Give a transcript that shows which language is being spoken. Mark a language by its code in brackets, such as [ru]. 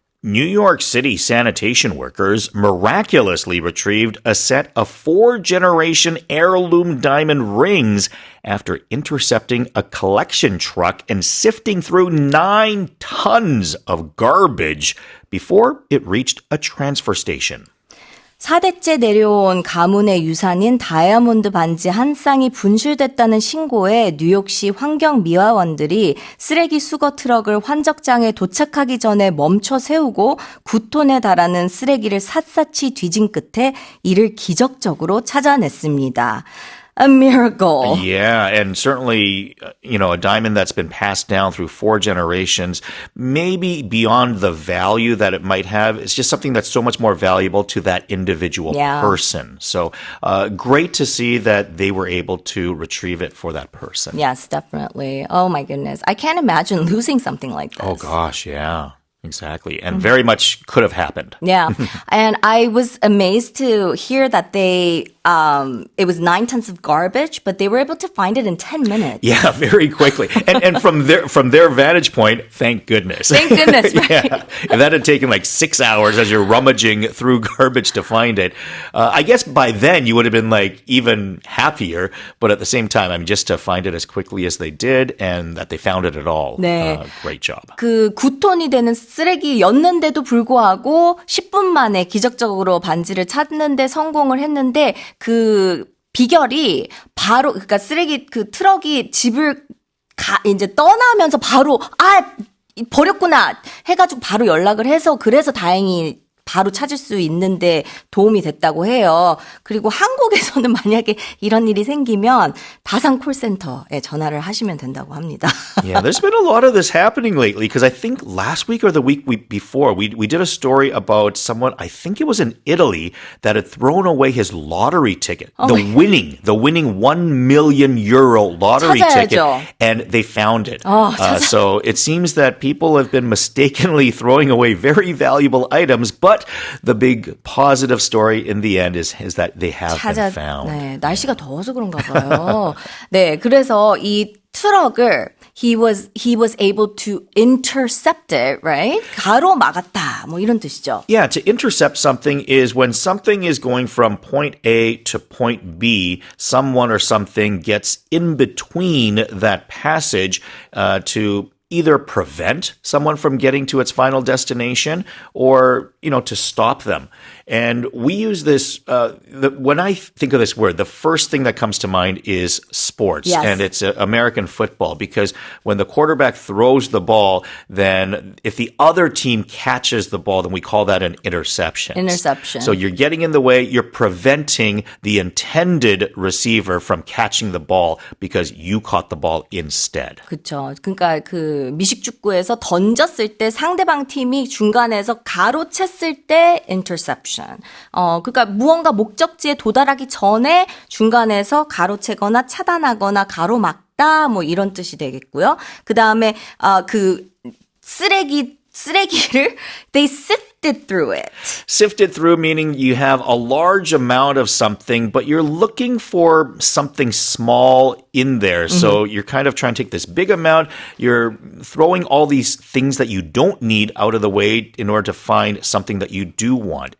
[en] New York City sanitation workers miraculously retrieved a set of 4-generation heirloom diamond rings after intercepting a collection truck and sifting through 9 tons of garbage before it reached a transfer station. [ko] 4대째 내려온 가문의 유산인 다이아몬드 반지 한 쌍이 분실됐다는 신고에 뉴욕시 환경미화원들이 쓰레기 수거 트럭을 환적장에 도착하기 전에 멈춰 세우고 9톤에 달하는 쓰레기를 샅샅이 뒤진 끝에 이를 기적적으로 찾아냈습니다. [en] A miracle. Yeah, and certainly, a diamond that's been passed down through 4 generations, maybe beyond the value that it might have, it's just something that's so much more valuable to that individual person. So great to see that they were able to retrieve it for that person. Yes, definitely. Oh my goodness. I can't imagine losing something like this. Oh gosh, yeah. Exactly. And very much could have happened. Yeah. And I was amazed to hear that it was 9 tons of garbage, but they were able to find it in 10 minutes. Yeah, very quickly. And from their vantage point, thank goodness. Thank goodness, right? Yeah. If that had taken like 6 hours as you're rummaging through garbage to find it, I guess by then you would have been like even happier. But at the same time, just to find it as quickly as they did and that they found it at all. [ko] 네. [en] Great job. [ko] 그 9톤이 되는 쓰레기였는데도 불구하고 10분 만에 기적적으로 반지를 찾는데 성공을 했는데 그 비결이 바로 그러니까 쓰레기 그 트럭이 집을 이제 떠나면서 바로 버렸구나 해가지고 바로 연락을 해서 그래서 다행히 바로 찾을 수 있는데 도움이 됐다고 해요. 그리고 한국에서는 만약에 이런 일이 생기면 다산 콜센터에 전화를 하시면 된다고 합니다. [en] Yeah, there's been a lot of this happening lately because I think last week or the week before, we did a story about someone, I think it was in Italy, that had thrown away his lottery ticket. The winning 1 million euro lottery ticket. [ko] 찾아야죠. [en] And they found it. So it seems that people have been mistakenly throwing away very valuable items, but the big positive story in the end is that they have been found. [ko] 네, 날씨가 더워서 그런가 봐요. 네, 그래서 이 트럭을 [en] he was able to intercept it, right? [ko] 가로막았다. 뭐 이런 뜻이죠. [en] Yeah, to intercept something is when something is going from point A to point B, someone or something gets in between that passage to either prevent someone from getting to its final destination or, to stop them. And we use this, when I think of this word, the first thing that comes to mind is sports. Yes. And it's American football because when the quarterback throws the ball, then if the other team catches the ball, then we call that an interception. Interception. So you're getting in the way, you're preventing the intended receiver from catching the ball because you caught the ball instead. [ko] 그렇죠. 그러니까 그 미식축구에서 던졌을 때 상대방 팀이 중간에서 가로챘을 때 interception. 그러니까 무언가 목적지에 도달하기 전에 중간에서 가로채거나 차단하거나 가로막다 뭐 이런 뜻이 되겠고요. 그 다음에 그 쓰레기를 [en] they sifted through it. Sifted through meaning you have a large amount of something, but you're looking for something small in there. So you're kind of trying to take this big amount. You're throwing all these things that you don't need out of the way in order to find something that you do want.